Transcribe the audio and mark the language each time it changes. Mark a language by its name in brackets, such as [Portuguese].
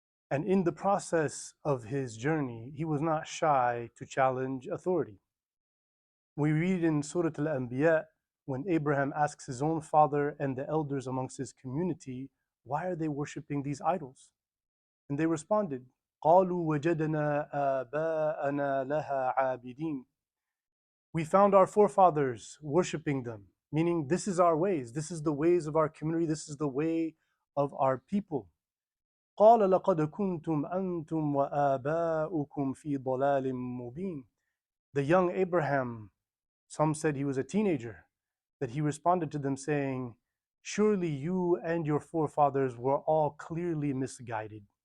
[English] And in the process of his journey, he was not shy to challenge authority. We read in Surah Al-Anbiya when Abraham asks his own father and the elders amongst his community, why are they worshiping these idols? And they responded, [Arabic] قَالُوا وَجَدْنَا آبَاءَنَا لَهَا عَابِدِينَ. [English] We found our forefathers worshiping them, meaning this is our ways, this is the ways of our community, this is the way of our people. [Arabic] قَالَ لَقَدْ كُنْتُمْ أَنْتُمْ وَآبَاؤُكُمْ فِي ضَلَالٍ مُبِينٍ. [English] The young Abraham, some said he was a teenager, that he responded to them saying, surely you and your forefathers were all clearly misguided.